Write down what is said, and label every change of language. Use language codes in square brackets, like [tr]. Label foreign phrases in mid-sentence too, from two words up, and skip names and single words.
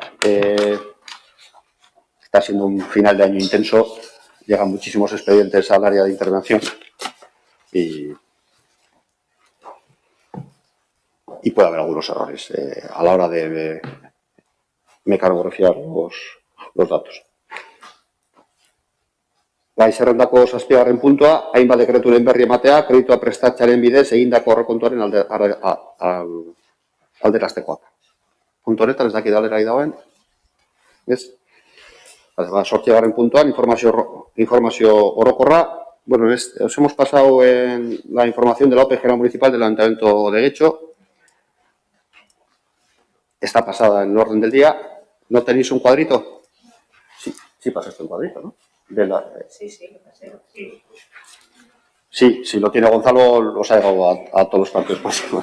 [es] Está siendo un final de año intenso. Llegan muchísimos expedientes al área de intervención y puede haber algunos errores a la hora de mecanografiar los datos. [eu] Bai zerrendako zazpigarren puntua, hainbat dekreturen berri ematea, kreditua prestatzearen bidez egindako aurrekontuaren alderaztekoak. Puntu honetan ez dakit aldera dagoen. Ez? Zortzigarren puntuan, informazio orokorra. [es] Bueno, os hemos pasado en la información de la OPE General Municipal del Ayuntamiento de Getxo. Está pasada en el orden del día. ¿No tenéis un cuadrito? Sí pasaste un cuadrito, ¿no? Sí, si lo tiene Gonzalo, los ha llegado a todos los partidos próximos.